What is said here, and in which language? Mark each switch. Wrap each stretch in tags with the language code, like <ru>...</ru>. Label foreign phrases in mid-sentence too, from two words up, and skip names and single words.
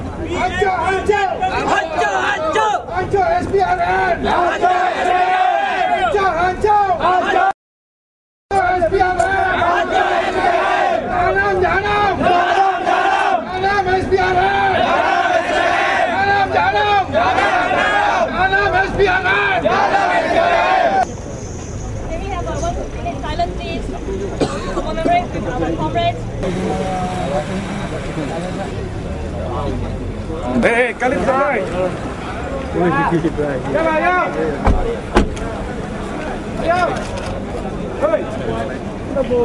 <id>Hancur, hancur! Hancur, hancur! Hancur SPRN! Hancur SPRN! Hancur, hancur! Hancur SPRN! Hancur SPRN! Jahanam, jahanam! Jahanam, jahanam! Jahanam SPRN! Jahanam SPRN! Jahanam, jahanam! Jahanam, Jahanam SPRN! jahanam SPRN!</id> <en>Can we have a 1 minute silence, please, to commemorate with our comrades?</en> <id>Hey, kali try. Ya, ya. Ya. Hei. Kenapa?</id>